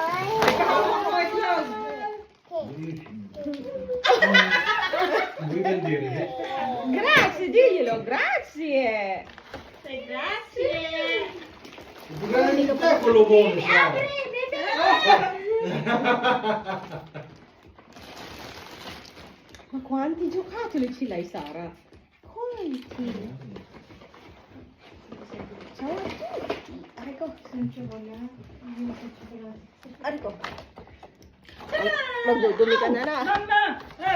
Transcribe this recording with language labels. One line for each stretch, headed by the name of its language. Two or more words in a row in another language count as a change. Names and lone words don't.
Italian: Vuoi vendere? Grazie, diglielo, grazie.
English: Say grazie.
Filipino: Bigyan kita
Italian: quello buono
Filipino: sa.
Italian: Ma quanti giocattoli ce l'hai, Sara? Quanti? Ciao a tutti. Ecco. Ecco.
Filipino: Magdudumi ka na na. Mama!